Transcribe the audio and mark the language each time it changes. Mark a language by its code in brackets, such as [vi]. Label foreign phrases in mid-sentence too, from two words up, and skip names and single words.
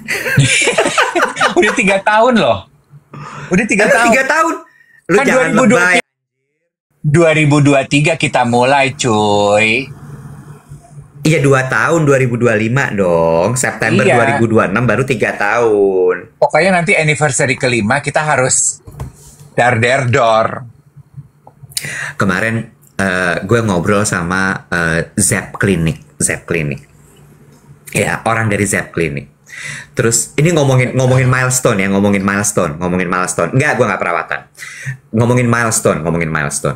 [id] Udah 3 tahun loh. Udah 3 tahun. 3 tahun. Lu kan jangan lebay. 2023 kita mulai, cuy. Iya 2 tahun, 2025 dong. September 2026 baru 3 tahun. Pokoknya nanti anniversary kelima kita harus dar-der-dor. Kemarin gue ngobrol sama Zep Clinic. Ya, orang dari Zep Clinic. Terus ini ngomongin milestone ya, ngomongin milestone. Enggak, gue nggak perawatan. Ngomongin milestone.